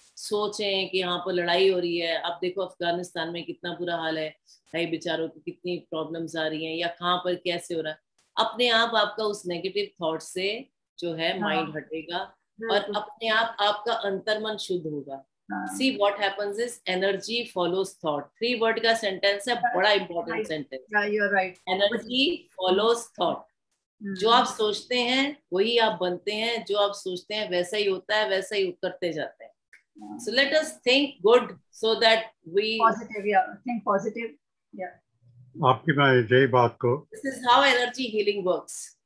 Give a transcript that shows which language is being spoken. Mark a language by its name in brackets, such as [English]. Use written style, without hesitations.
[Hindi] सोचें कि यहाँ पर लड़ाई हो रही है, अब देखो अफगानिस्तान में कितना बुरा हाल है, भाई बेचारों को कितनी प्रॉब्लम्स आ रही हैं, या कहाँ पर कैसे हो रहा है। अपने आप आपका उस नेगेटिव थॉट से जो है माइंड हटेगा, और अपने आप आपका अंतर्मन शुद्ध होगा। [English] See what happens is energy follows thought. [Hindi] 3 word का सेंटेंस है, बड़ा important sentence. [English] You're right. Energy follows thought. [Hindi] जो आप सोचते हैं वही आप बनते हैं, जो आप सोचते हैं वैसा ही होता है, वैसा ही करते जाते हैं। [English] So let us think good so that we positive, yeah, think positive, yeah. [Hindi] आपकी मैं यही बात को, [English] this is how energy healing works.